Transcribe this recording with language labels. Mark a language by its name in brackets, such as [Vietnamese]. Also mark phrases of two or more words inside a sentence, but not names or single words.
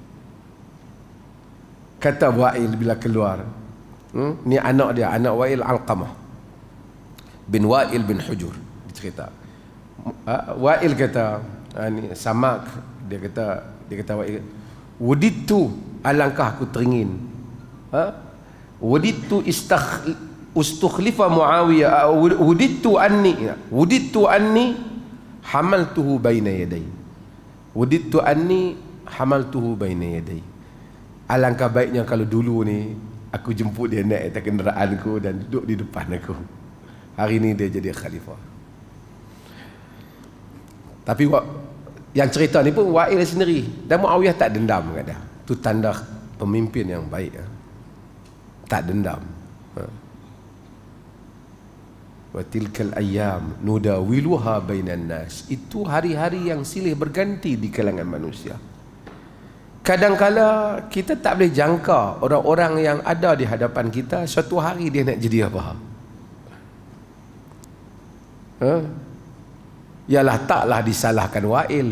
[Malay] Kata Wa'il bila keluar, ni anak dia, anak Wa'il, Alqamah bin Wa'il bin Hujur. Dia cerita, Wa'il kata, ni Samak, dia kata Wa'il, "Wuditu, alangkah aku teringin, [Arabic] وددت أن أستخلف معاوية، وددت أني حملته بين يدي. وددت أني حملته بين يدي." [Malay] Alangkah baiknya kalau dulu ni aku jemput dia naik atas kenderaanku dan duduk di depan aku. Hari ni dia jadi khalifah. Tapi yang cerita ni pun Wa'il sendiri, dan Muawiyah tak dendam kat dia. Itu tanda pemimpin yang baik. Tak dendam. [Arabic] وتلك الأيام نداولها بين الناس. [Malay] Itu hari-hari yang silih berganti di kalangan manusia. Kadang-kala kita tak boleh jangka orang-orang yang ada di hadapan kita suatu hari dia nak jadi apa. Yalah, taklah disalahkan Wa'il.